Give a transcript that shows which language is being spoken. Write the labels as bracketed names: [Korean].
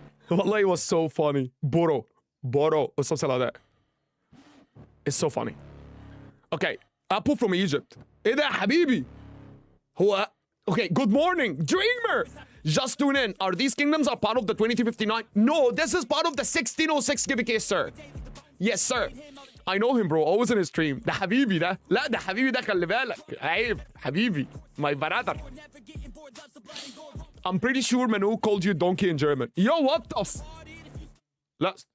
[English] Wallah, it was so funny. Boro, or something like that. It's so funny. Okay, Apu from Egypt. [Arabic] ايه ده يا حبيبي؟ هو [English] okay, good morning, Dreamer. Just tune in. Are these kingdoms a part of the 2259? No, this is part of the 1606 KVK, sir. Yes, sir. I know him, bro. Always in his stream. [Arabic] ده حبيبي ده. لا ده حبيبي ده خلي بالك. عيب حبيبي. [English] My brother. I'm pretty sure Manu called you donkey in German. Yo, what the [Arabic] لا.